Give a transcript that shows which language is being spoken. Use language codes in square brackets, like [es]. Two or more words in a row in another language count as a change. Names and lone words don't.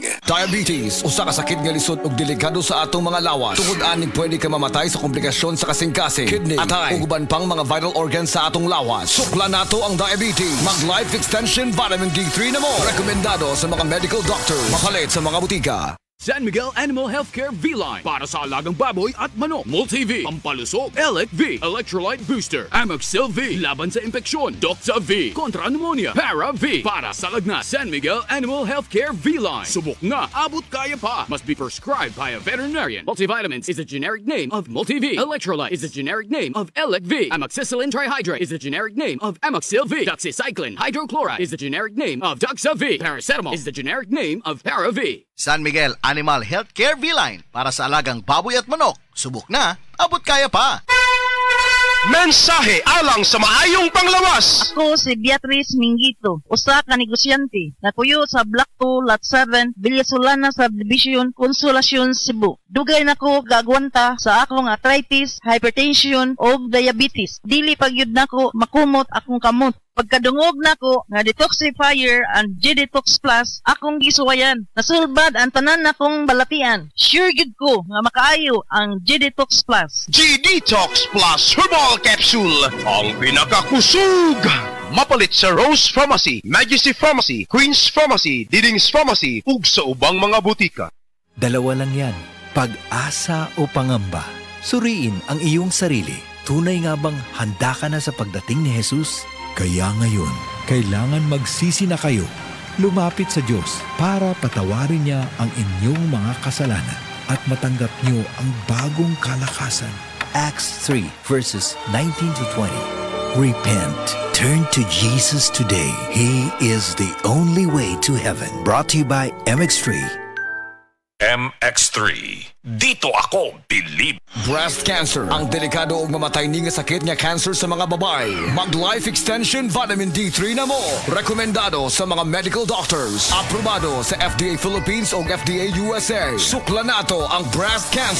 [ceb] Diabetes, usa ka sakit nga lisod ug delikado sa atong mga lawas. Tungod ani pwede ka mamatay sa komplikasyon sa kasing-kasing, kidney, atay, ug uban pang mga [en] vital organs [ceb] sa atong lawas. Sukla nato ang diabetes. Mag Life Extension Vitamin D3 na mo. Rekomendado sa mga [en] medical doctor. [ceb] Mapalit sa mga butika. [tl] San Miguel Animal Healthcare V-Line para sa alagang baboy at manok. Multi-V, pampalusog, Elec V, Electrolyte Booster, Amoxil V, laban sa impeksyon, Doxa V, kontra pneumonia, Para V, para sa lagnat. San Miguel Animal Healthcare V-Line. Subok na, abot kaya pa. [en] Must be prescribed by a veterinarian. Multivitamins is a generic name of Multi-V. Electrolyte is a generic name of Elec V. Amoxicillin trihydrate is a generic name of Amoxil V. Doxycycline hydrochloride is the generic name of Doxa V. Paracetamol is the generic name of Para V. [tl] San Miguel Animal Healthcare V-Line para sa alagang baboy at manok. Subok na, abot kaya pa. [ceb] Mensahe alang sa maayong panglawas. Ako si Beatrice Mingito, usa ka negosyante, nakuyo sa Block 2, Lot 7, Villasolana Subdivision, Consolacion, Cebu. Dugay nako gagwanta sa akong arthritis, hypertension o diabetes. Dili pagyud nako makumot akong kamot. Pagkadungog nako nga detoxifier and G-Detox Plus, akong gisuwayan. Nasulbad ang tanan nakong balatian. Sure gid ko nga makaayo ang G-Detox Plus. G-Detox Plus Herbal Capsule, ang pinakakusog! Mapalit sa Rose Pharmacy, Majesty Pharmacy, Queen's Pharmacy, Diding's Pharmacy, ug sa ubang mga butika. [tl] Dalawa lang yan, pag-asa o pangamba. Suriin ang iyong sarili. Tunay nga bang handa ka na sa pagdating ni Jesus? Kaya ngayon, kailangan magsisi na kayo. Lumapit sa Diyos para patawarin niya ang inyong mga kasalanan at matanggap niyo ang bagong kalakasan. [en] Acts 3 verses 19-20. Repent. Turn to Jesus today. He is the only way to heaven. Brought to you by MX3. [tl] MX3. Dito ako, believe. [en] Breast cancer, [ceb] ang delikado ug mamatay ni nga sakit nga cancer sa mga babae. Mag Life Extension Vitamin D3 na mo. Rekomendado sa mga [en] medical doctors. [ceb] Aprobado sa FDA Philippines o FDA USA. Sukla nato ang [en] breast cancer.